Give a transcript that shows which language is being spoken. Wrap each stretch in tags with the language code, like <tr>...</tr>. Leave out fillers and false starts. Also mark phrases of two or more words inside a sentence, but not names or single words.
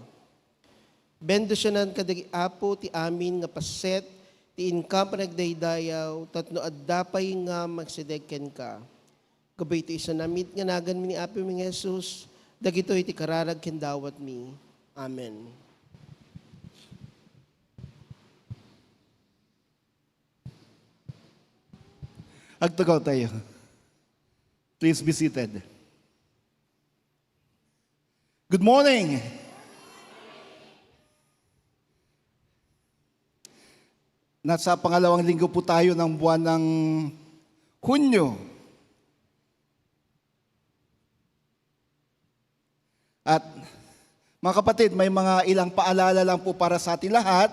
<ilo>Bendisyonan kadagi apo ti amin nga paset, ti inkam panagdaydayaw, tatno addapay nga magsidegken ka. Kabay ito isanamit nga nagan mi ni Apo mi Jesus, dagito iti kararag ken dawat mi. Amen. Agtugaw tayo.</ilo> <en>Please be seated. Good morning.</en> <tl>Nasa pangalawang linggo po tayo ng buwan ng Hunyo. At mga kapatid, may mga ilang paalala lang po para sa ating lahat.</tl>